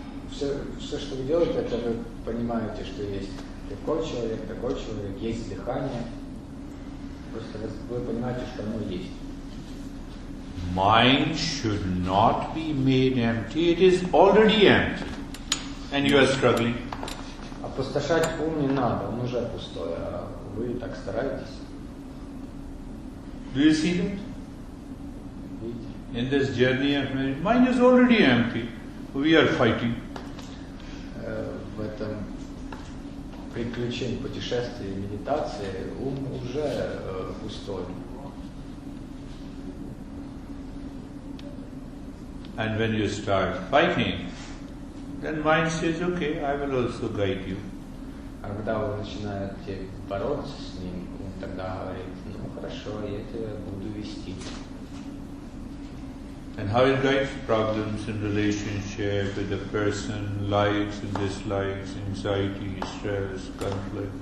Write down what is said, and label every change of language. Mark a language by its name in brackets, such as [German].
[Russian] Все, что вы делаете, это вы понимаете, что есть такой человек, есть дыхание. Просто вы понимаете, что оно есть. [English] Mind should not be made empty, it is already empty. And you are struggling. [Russian] Опустошать ум не надо, он уже пустой, а вы так стараетесь. [English] Do you see that? [Russian] Видите? [English] In this journey of mind is already empty. We are fighting. [Russian] В этом приключении, путешествии, медитации ум уже пустой. [English] And when you start fighting, then mind says, okay, I will also guide you. [Russian] А когда вы начинаете бороться с ним, он тогда говорит, ну хорошо, я тебя буду вести. [English] And how it guides problems in relationship with the person, likes and dislikes, anxiety, stress, conflict.